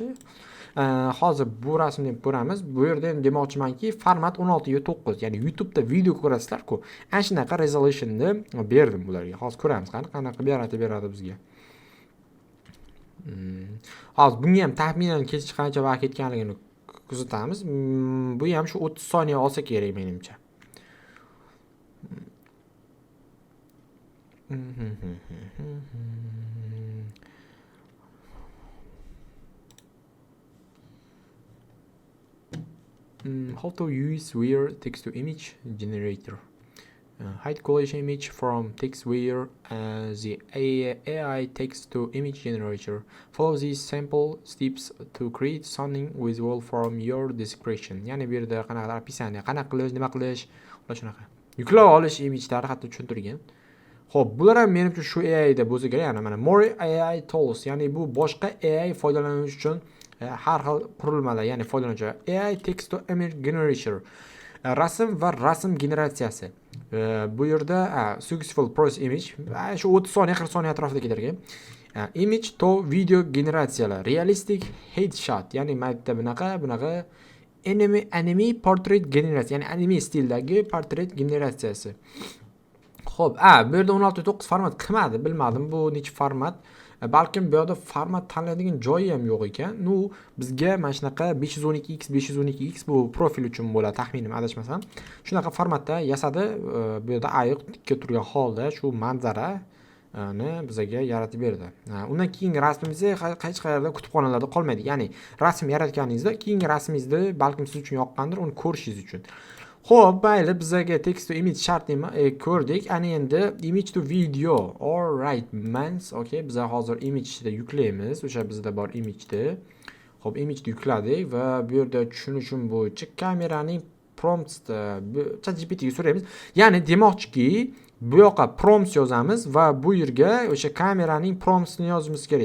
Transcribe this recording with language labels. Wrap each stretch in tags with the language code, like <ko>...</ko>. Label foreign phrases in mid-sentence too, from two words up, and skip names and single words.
<uz>Hozir bu rasmni ko'ramiz. Bu yerda ham demoqchimanki, format 16 ga 9, ya'ni YouTube'da video ko'rasizlar-ku. Ana shunaqa resolutionni berdim bularga. Hozir ko'ramiz qanaqa beradi bizga. Hozir bunga ham taxminan qancha vaqt ketganligini kuzatamiz. Bu ham shu 30 soniya olsa kerak menimcha.</uz> <en>How to use Weir text to image generator. Hide collation image from TextWeir, the AI text to image generator. Follow these simple steps to create something visual from your description.</en> <uz>Ya'ni bu yerda qanaqa описание, qanaqa qilish, nima qilish, ular shunaqa. Yuklab olish image'lari hatto tushuntirgan. Xo'p, bular ham menimcha shu AI da bo'lsa kerak. Ya'ni mana</uz> <en>more AI tools,</en> <uz>ya'ni bu boshqa AI foydalanuvchi uchun har xil qurilmalar, ya'ni foydalanuvchi</uz> <en>AI text to image generator.</en> <uz>Rasm va rasm generatsiyasi. Bu yerda</uz> <en>successful process image</en> <uz>shu 30 soniya 40 soniya atrofida ketarkan.</uz> <en>Image to video</en> <uz>generatsiyalar,</uz> <en>realistic headshot,</en> <uz>ya'ni mayda bunaqa</uz> <en>anime portrait</en> <uz>generatsiya, ya'ni anime stildagi portret generatsiyasi. Xo'p, bu yerda 16:9 format qilmadi, bilmadim bu necha format. Balkim bu yerda format tanlaydigan joyi ham yo'q ekan. Bizga mana shunaqa 512x bu profil uchun bo'ladi, taxminim adashmasam. Shunaqa formatda yasadi. Bu yerda ayiq tikka turgan holda shu manzarani bizga yaratib berdi. Undan keyingi rasmingizni hech qayerda kutubxonalarda qolmaydi. Ya'ni rasm yaratganingizda keyingi rasmingizni balkim siz uchun yoqqandir, uni ko'rishingiz uchun. Xo'p, mayli, bizga</uz> <en>text to image</en> <uz>shart ko'rdik. Ana endi</uz> <en>image to video. All right, mans.</en> <uz>Okay, biz hozir image da yuklaymiz. O'sha bizda bor image-da. Xo'p, image da yukladik va bu yerda tushunishim bo'yicha kameraning promptda ChatGPT ga so'raymiz. Ya'ni demoqchiki, bu yoqqa prompt yozamiz va bu yerga o'sha kameraning promptini yozishimiz kerak.</uz>